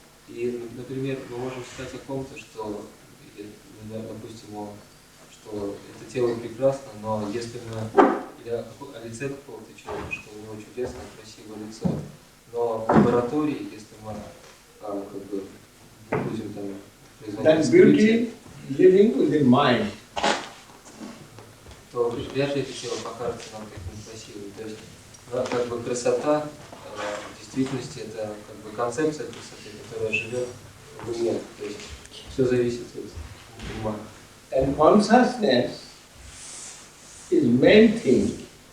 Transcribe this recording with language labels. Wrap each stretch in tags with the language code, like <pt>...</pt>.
<ru>И, например, мы можем сказать о ком-то, что, допустим, что это тело прекрасно, но если мы, или о лице какого-то человека, что у него чудесное, красивое лицо, но в лаборатории, если мы как бы будем там</ru> <en>Then</en> <ru>производить</ru> <en>beauty living within mind.</en> <ru>то вряд ли это тело покажется нам таким красивым. То есть, как бы красота в действительности это как бы концепция красоты, которая живет в уме. То есть все зависит от ума.</ru> <en>And consciousness is main thing.</en>